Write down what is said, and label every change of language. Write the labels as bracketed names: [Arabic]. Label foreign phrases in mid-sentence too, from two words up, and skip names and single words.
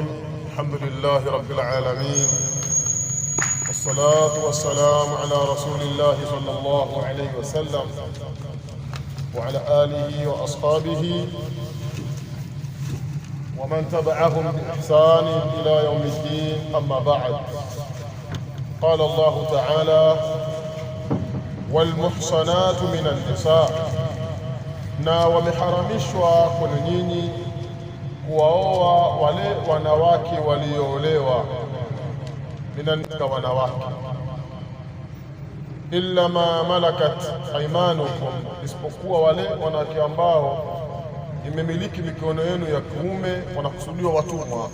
[Arabic] الحمد لله رب العالمين، والصلاة والسلام على رسول الله صلى الله عليه وسلم وعلى آله وأصحابه ومن تبعهم بإحسان إلى يوم الدين. أما بعد، قال الله تعالى: والمحصنات من النساء، [Swahili] na wameharamishwa kwenu nyinyi kuwaoa wale wanawake walioolewa, minanika wanawake, [Arabic] إلا ما ملكت أيمانكم, [Swahili] isipokuwa wale wanawake ambao imemiliki mikono yenu ya kuume, wanakusudiwa watumwa.